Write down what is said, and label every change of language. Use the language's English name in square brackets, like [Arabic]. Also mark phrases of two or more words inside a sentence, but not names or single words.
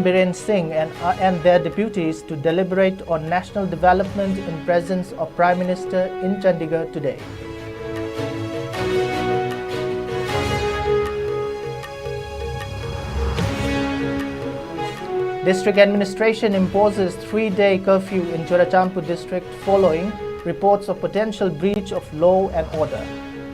[English] Biren Singh and their deputies to deliberate on national development in presence of Prime Minister in Chandigarh today. District Administration imposes 3-day curfew in Churachandpur district following reports of potential breach of law and order.